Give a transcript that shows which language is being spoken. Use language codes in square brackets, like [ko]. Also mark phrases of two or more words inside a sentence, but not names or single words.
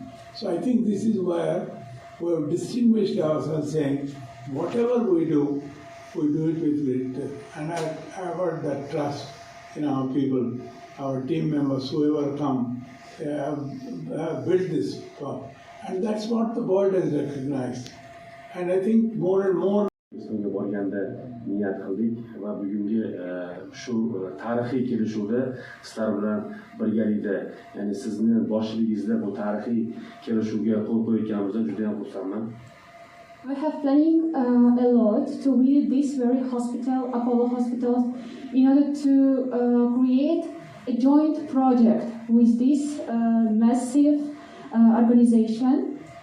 [en] So I think this is where we have distinguished ourselves, saying whatever we do it with grit. And I've heard that trust in our people. our team members, whoever come, they have built this pub. And that's what the world has recognized. And I think more and more [uz] O'zbekistonga borganda niyat qildik va bugungi shu tarixiy kelishuvda sizlar bilan birgalikda, ya'ni sizni boshchiligingizda bu tarixiy kelishuvga qo'l qo'yganimizdan juda ham xursandman. [en] We have planning a lot to visit this very hospital, Apollo Hospital, in order to create a joint project with this massive organization.